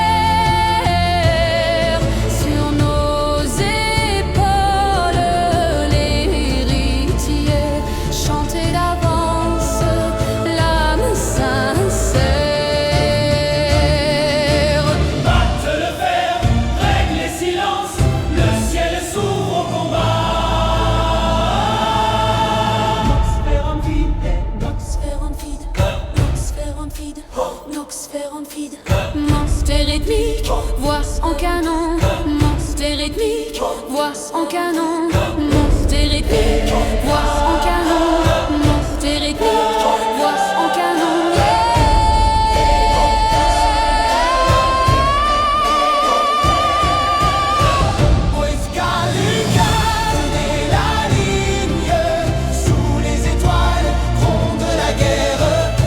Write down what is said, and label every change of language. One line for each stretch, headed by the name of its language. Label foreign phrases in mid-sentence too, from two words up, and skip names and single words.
French: Sur nos épaules, l'héritier. Chanter d'avance, l'âme sincère. Batte le fer, règle les silences, le ciel s'ouvre au combat.
Latin: Nox ferrum fide, nox ferrum fide, nox ferrum fide.
French: Monster rythmique, voix en canon. Monster rythmique, voix en canon. Monster rythmique, voix en canon. Monster rythmique, voix en canon. Tenez la ligne, sous les étoiles, gronde la guerre.